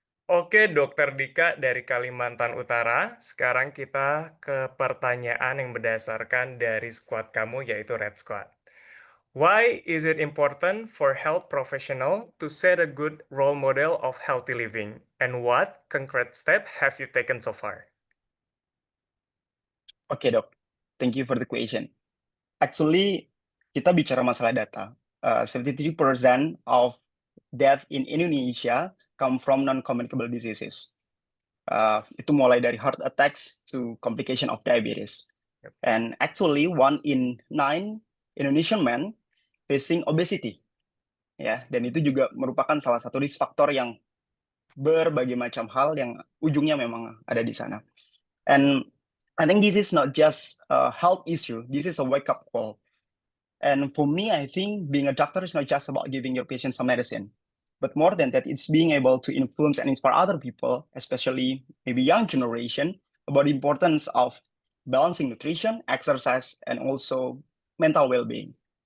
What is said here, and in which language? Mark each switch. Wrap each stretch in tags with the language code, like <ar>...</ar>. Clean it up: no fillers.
<id>Oke, Dokter Dika dari Kalimantan Utara. Sekarang kita ke pertanyaan yang berdasarkan dari squad kamu, yaitu Red Squad.</id> <en>Why is it important for health professional to set a good role model of healthy living? And what concrete step have you taken so far?</en> <id>Oke, Dok.</id> <en>Thank you for the question. Actually,</en> <id>kita bicara masalah data.</id> <en>73% of death in Indonesia come from non-communicable diseases.</en> <id>Itu mulai dari</id> <en>heart attacks to complication of diabetes. Yep. And actually, 1 in 9 Indonesian men facing obesity.</en> <id>Ya, dan itu juga merupakan salah satu risk factor yang berbagai macam hal yang ujungnya memang ada di sana.</id> <en>And I think this is not just a health issue, this is a wake-up call. And for me, I think being a doctor is not just about giving your patient some medicine, but more than that, it's being able to influence and inspire other people, especially maybe young generation, about the importance of balancing nutrition, exercise, and also mental well-being.</en>